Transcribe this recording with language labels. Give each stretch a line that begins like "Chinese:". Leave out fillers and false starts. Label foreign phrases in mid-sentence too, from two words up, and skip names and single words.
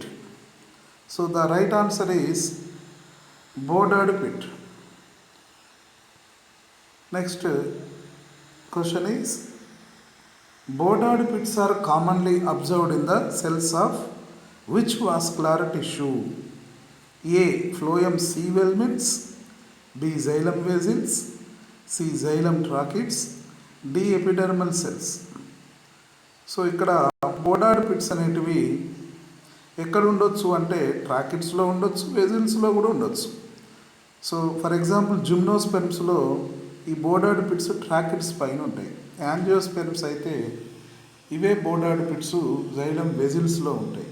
English: So the right answer is bordered pit. Next question is, bordered pits are commonly observed in the cells of which vascular tissue? A. Phloem C filaments, B. Xylem vessels, C. Xylem tracheids, D. Epidermal cells.
Telugu: సో ఇక్కడ
English: bordered pits
Telugu: అనేటివి ఎక్కడ ఉండొచ్చు అంటే ట్రాకిడ్స్లో ఉండొచ్చు, వెజిల్స్లో కూడా ఉండొచ్చు.
English: so for example
Telugu: జిమ్నోస్పెర్మ్స్లో ఈ
English: bordered pits tracheids
Telugu: పైన ఉంటాయి. యాంజియోస్పెర్మ్స్ అయితే ఇవే
English: bordered pits xylem
Telugu: వెజిల్స్లో ఉంటాయి.